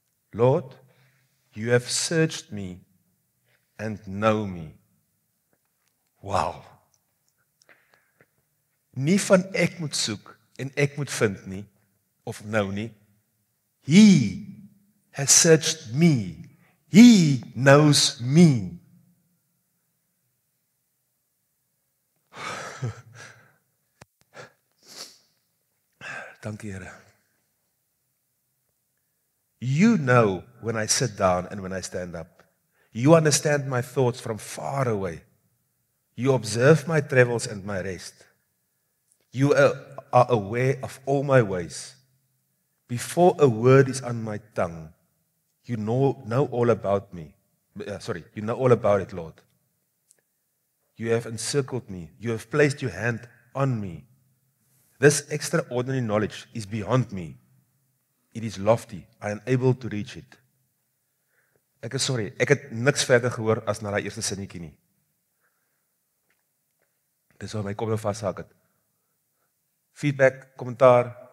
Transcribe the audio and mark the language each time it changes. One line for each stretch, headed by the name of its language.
English: Lord, you have searched me and know me. Wow.
Afrikaans: Nie van ek moet soek en ek moet vind nie, of nou nie.
English: He has searched me. He knows me.
Afrikaans: Dankie, Here.
English: You know when I sit down and when I stand up. You understand my thoughts from far away. You observe my travels and my rest. You are aware of all my ways. Before a word is on my tongue, you know all about me. You know all about it, Lord. You have encircled me. You have placed your hand on me. This extraordinary knowledge is beyond me. It is lofty. I am able to reach it.
Afrikaans: Ek is sorry, ek het niks verder gehoor as na daai eerste sinnetjie nie. Dis waar my kop nou vashak het. Feedback, kommentaar.